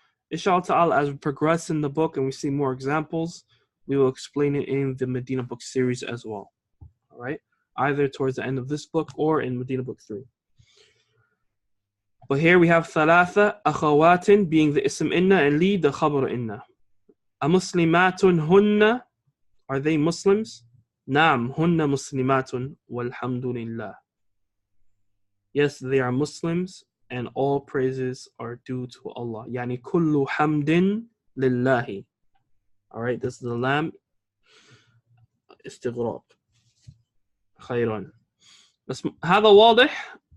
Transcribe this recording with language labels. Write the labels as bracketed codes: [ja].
[en] Inshallah ta'ala, as we progress in the book and we see more examples, we will explain it in the Madina book series as well. All right? Either towards the end of this book or in Madina book 3. But here we have ثلاثة أخوات being the ism inna and li the khabar inna. [ar] أمسلمات هن, [en] are they Muslims? [ar] نعم هن مسلمات والحمد لله. [en] Yes, they are Muslims and all praises are due to Allah. [ar] يعني كل حمد لله. [en] Alright, this is the lam استغراب. [ar] خيرا. بس هذا واضح.